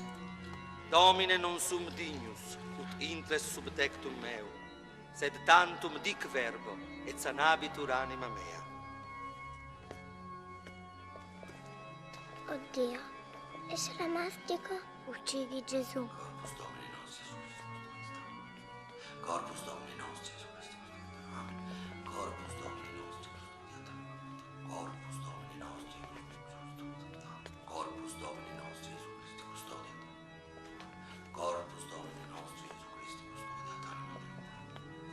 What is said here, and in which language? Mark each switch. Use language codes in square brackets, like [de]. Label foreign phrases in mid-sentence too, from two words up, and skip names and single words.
[la] Domine non sum dignus, ut intres subtectum meu, sed tantum dic verbo, et sanabitur anima mea. [it] Oddio, e se la mastico? Uccidi Gesù. [la] Corpus Domini nostri, Corpus Domini nostri, Amen. Corpus Domini nostri, Corpus Domini nostri, Corpus Domini nostri, Gesù Christi custodiat. Corpus Domini nostri, Gesù Christi custodiat anima mea.